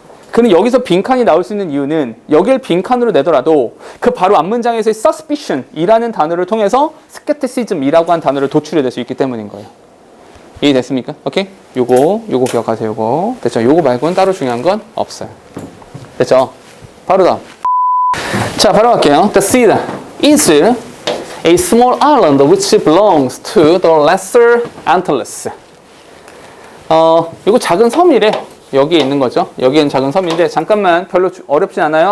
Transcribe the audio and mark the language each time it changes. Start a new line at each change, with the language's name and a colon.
Korean: 근데 여기서 빈칸이 나올 수 있는 이유는 여길 빈칸으로 내더라도 그 바로 앞문장에서의 suspicion이라는 단어를 통해서 skepticism이라고 한 단어를 도출해낼 수 있기 때문인 거예요. 이해됐습니까? 오케이? 요거 기억하세요. 요거. 됐죠? 요거 말고는 따로 중요한 건 없어요. 됐죠? 바로 다음. 자, 바로 갈게요.
English: The seed is a small island which belongs to the lesser Antilles.
Korean: 이거 작은 섬이래. 여기에 있는 거죠. 여기엔 작은 섬인데 잠깐만 별로 어렵진 않아요.